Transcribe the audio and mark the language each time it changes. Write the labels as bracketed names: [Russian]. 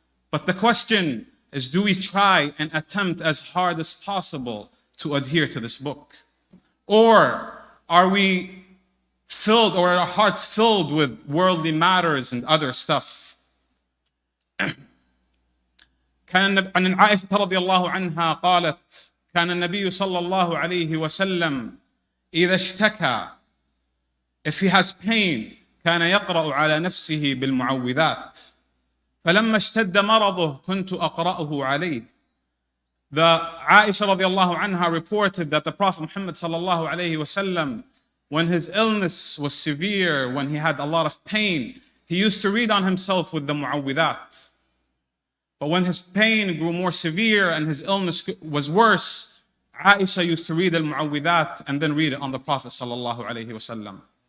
[English] But the question is, do we try and attempt as hard as possible to adhere to this book? Or are we filled, or are our hearts filled with worldly matters and other stuff? [Arabic] كان عن عائشة رضي الله عنها قالت كان النبي صلى الله عليه وسلم إذا اشتكى, [English] if he has pain, [Arabic] كان يقرأ على نفسه بالمعوذات فلما اشتد مرضه كنت أقرأه عليه. [English] The Aisha [Arabic] رضي الله عنها [English] reported that the Prophet Muhammad [Arabic] صلى الله عليه وسلم, [English] when his illness was severe, when he had a lot of pain, he used to read on himself with the mu'awwidhat. But when his pain grew more severe and his illness was worse, Aisha used to read al-mu'awwidhat and then read it on the Prophet sallallahu alaihi wasallam.